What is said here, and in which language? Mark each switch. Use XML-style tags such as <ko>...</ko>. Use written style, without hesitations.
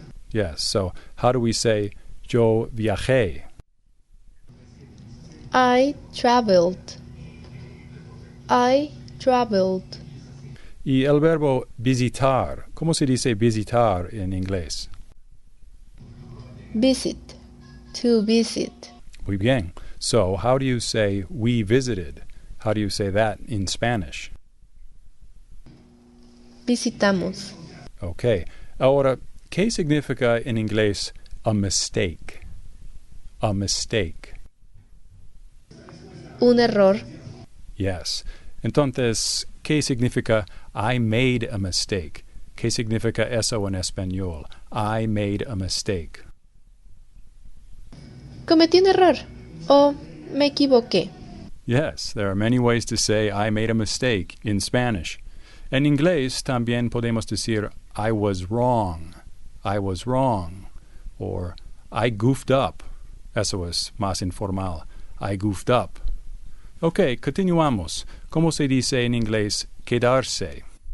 <en>Yes, so how do we say</en> <es>yo viajé?</es> <en>I traveled. I traveled.</en> <es>Y el verbo visitar, ¿cómo se dice visitar en inglés?</es> <en>Visit. To visit.</en> <es>Muy bien.</es> <en>So, how do you say we visited? How do you say that in Spanish?</en> <es>Visitamos.</es> <en>Okay.</en> <es>Ahora, ¿qué significa en inglés</es> <en>a mistake? A mistake.</en> <es>Un error.</es> <en>Yes.</en> <es>Entonces, ¿qué significa</es> <en>I made a mistake?</en> <es>¿Qué significa eso en español?</es> <en>I made a mistake.</en> <es>Cometí un error. O me equivoqué.</es> <en>Yes, there are many ways to say I made a mistake in Spanish.</en> <es>En inglés también podemos decir</es> <en>I was wrong. I was wrong. Or I goofed up.</en> <es>Eso es más informal.</es> <en>I goofed up.</en> <es>Ok, continuamos. ¿Cómo se dice en inglés quedarse?</es>